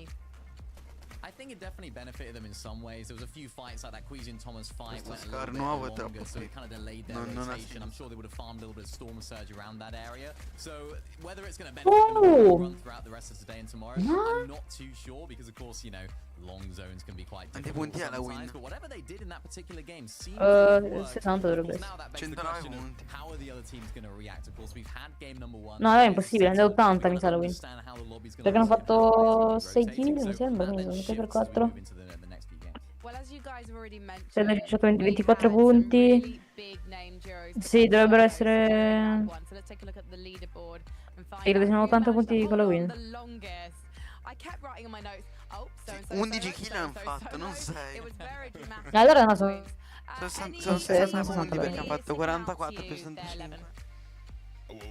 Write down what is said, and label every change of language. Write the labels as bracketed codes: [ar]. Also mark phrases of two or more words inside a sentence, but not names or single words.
[en] I think it definitely benefited them in some ways. There was a few fights like that Queasy Thomas fight went a little bit longer, so it kind of delayed their rotation. I'm sure they would have farmed a little bit of Storm Surge around that area. So whether it's going to benefit them to run throughout the rest of today and tomorrow, I'm not too sure because of course, you know, long zones can be quite difficult sometimes. But whatever they did in that particular game seemed to work. [it] 60 dovrebbe essere. [en] Now that begs the question of how are the other teams going to react? Of course, we've had game number 1. [it] No, è impossibile, è 80 mi sa la win. Perché hanno fatto 6 kill, mi sembra, quindi 3 per 4. Se hanno riuscito 24 punti. Sì, dovrebbero essere... Sì, credo siano 80 punti con la win. 11 kill hanno fatto, non 6. Allora no, sono... Sono 60 punti perché hanno fatto 44 più 65.